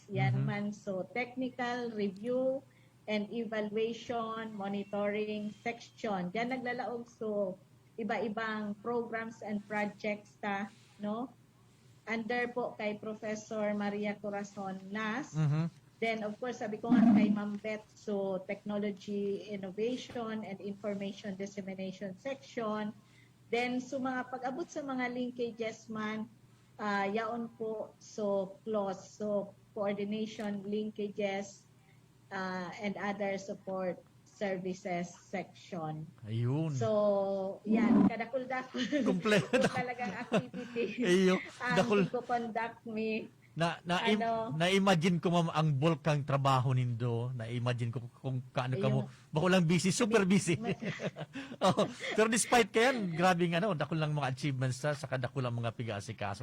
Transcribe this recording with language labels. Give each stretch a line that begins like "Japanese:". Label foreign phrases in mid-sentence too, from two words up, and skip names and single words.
Bikol: Yan man, so Technical Review and Evaluation Monitoring section. Diyan naglalaog so iba-ibang
English: programs and projects
Bikol: ta, no? Under po kay Professor Maria Corazon Nas. Then of course sabi ko nga kay Ma'am Beth, so Technology Innovation and Information Dissemination section. Then so mga pag-abot sa mga linkages man, yaon po so close, so coordination linkages and other support services section. Ayun. So, yan, kadakul-dakul. Kompleto. Talagang activity. Iyo. Dakul. Ko conduct me. Na-imagine ko ma'am ang bulk kang trabaho nindo. Na-imagine ko kung kaano ka mo. Bako lang busy,
English: super busy.
Bikol: Pero despite kayan, grabing dakul lang mga achievements sa kadakul lang mga piga-asikaso.